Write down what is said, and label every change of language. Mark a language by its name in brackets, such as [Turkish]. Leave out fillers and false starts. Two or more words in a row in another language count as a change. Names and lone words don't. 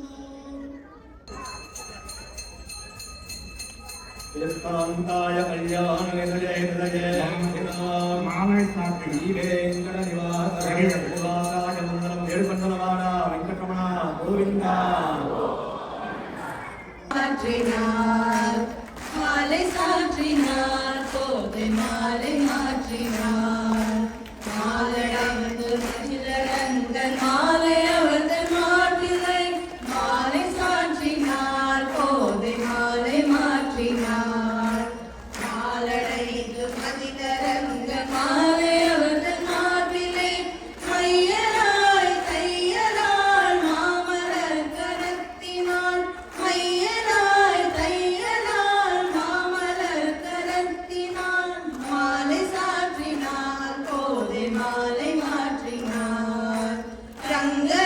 [Sanskrit] यस्तान्ताय कल्याणनिधये हृदये वेङ्कटनिवासाय मङ्गलं वेणुकण्डलवाणा वेङ्कटरमण गोविन्द [Tamil] மாலை சாற்றினார் கோதை மாலை மாற்றினார் மாலடைந்து மகிழரங்கன் மாலை அவர்கள் மாற்றிலை மாலை சாற்றினார் கோதை மாலை மாற்றினார் மாலடைந்து மகிழரங்கன் மாலை அவர்கள் மாற்றிலை மையராய் தையலால் மாமலர் கரத்தினான் மையராய் தையலால் மாமலர் கரத்தினான் மாலை சாற்றினார் கோதை மாலை மாற்றினார்